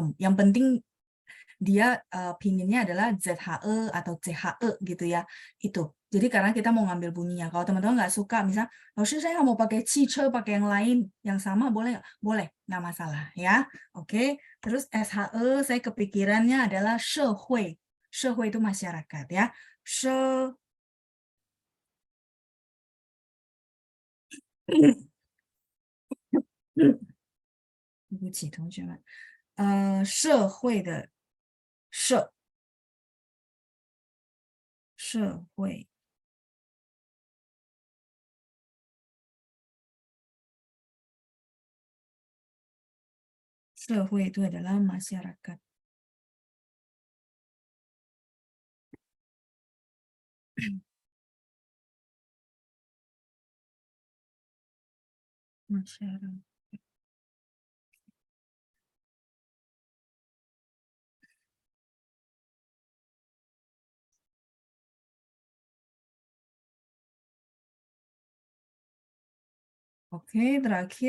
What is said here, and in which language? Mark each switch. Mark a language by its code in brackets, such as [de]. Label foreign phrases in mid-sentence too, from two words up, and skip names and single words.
[id] Yang penting dia pinginnya adalah ZHE atau CHE gitu ya. Itu. Jadi karena kita mau ngambil bunyinya. Kalau teman-teman nggak suka, misalnya, Lalu saya nggak mau pakai cice, pakai yang lain, yang sama boleh nggak? Boleh, nggak masalah ya. Oke. Terus SHE saya kepikirannya adalah 社会. 社会 itu masyarakat ya. [zh] 社 对不起，同学们，社会的社，社会，社会 [id] itu adalah masyarakat. Masyarakat. Oke, terakhir.